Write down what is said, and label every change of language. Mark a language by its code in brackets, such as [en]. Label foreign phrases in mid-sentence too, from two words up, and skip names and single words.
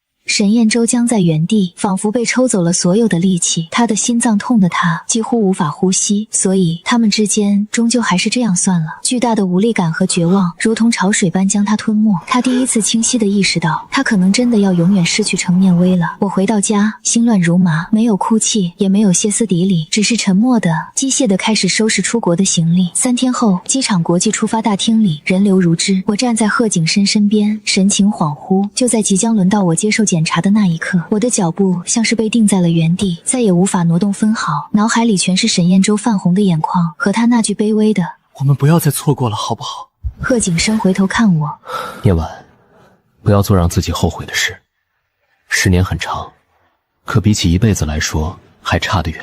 [zh] 沈燕洲僵在原地，仿佛被抽走了所有的力气，他的心脏痛得他幾乎无法呼吸，所以他们之间終究还是这樣算了。巨大的無力感和絕望如同潮水般將他吞沒，他第一次清晰地意識到，他可能真的要永遠失去程念威了。我回到家，心亂如麻，沒有哭泣，也沒有歇斯底里，只是沉默的、機械地開始收拾出國的行李。3天後，機場國際出發大廳裡人流如織，我站在賀景深身邊，神情恍惚。就在即將輪到我接受檢查的那一刻，我的腳步像是被定在了原地，再也無法挪動分毫，腦海裡全是沈燕洲泛紅的眼眶和他那句卑微的“ 我們不要再錯過了，好不好？” 賀景深回頭看我，念婉，不要做讓自己後悔的事。10年很長，可比起一輩子來說，還差得遠。